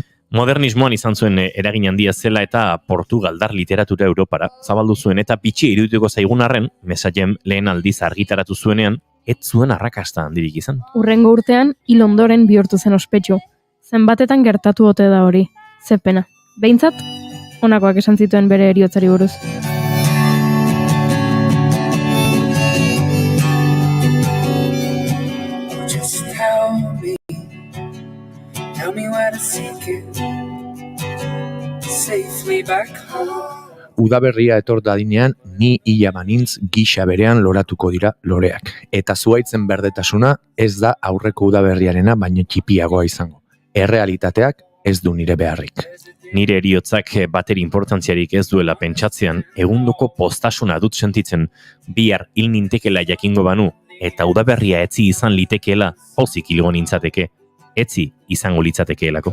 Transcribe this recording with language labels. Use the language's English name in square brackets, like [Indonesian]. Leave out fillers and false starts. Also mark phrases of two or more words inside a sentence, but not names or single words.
[Basque] Modernismoan izan zuen eragin handia zela eta portugaldar literatura Europara zabaldu zuen eta pitxi irudituko zaigun arren, Mensagem lehen aldiz argitaratu zuenean, ez zuen arrakasta handirik izan. Urrengo urtean, hil ondoren bihurtu zen ospetsu. Zenbatetan gertatu ote da hori. Ze pena. Behintzat, honakoak esan zituen bere heriotzari buruz. [English] Just tell me where to seek it, safely back home. [Basque] Udaberria etor dadinean, ni hila banintz gisa berean loratuko dira loreak. Eta zuhaitzen berdetasuna ez da aurreko udaberriarena baino txipiagoa izango. Errealitateak ez du nire beharrik. Nire heriotzak bateri importantziarik ez duela pentsatzean, egundoko postasuna dut sentitzen, bihar hil nintekela jakingo banu, eta udaberria etzi izan litekeela, pozik hilgo nintzateke, etzi izango litzatekeelako.